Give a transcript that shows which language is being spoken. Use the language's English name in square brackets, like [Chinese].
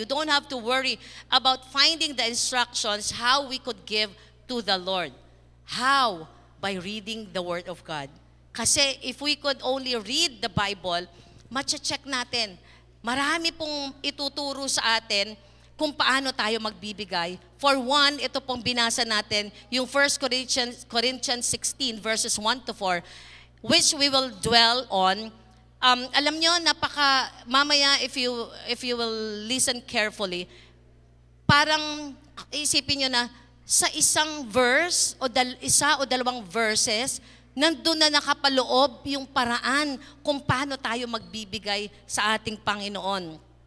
[English] You don't have to worry about finding the instructions how we could give to the Lord. How? By reading the Word of God. Kasi if we could only read the Bible, [Filipino] matcha-check natin. Marami pong ituturo sa atin kung paano tayo magbibigay. For one, ito pong binasa natin, yung 1 Corinthians 16 verses 1 to 4, [English] which we will dwell on. [Filipino] Alam nyo, mamaya [English] if you will listen carefully, [Filipino] parang isipin nyo na sa isang verse o isa o dalawang verses, nandun na nakapaloob yung paraan kung paano tayo magbibigay sa ating Panginoon.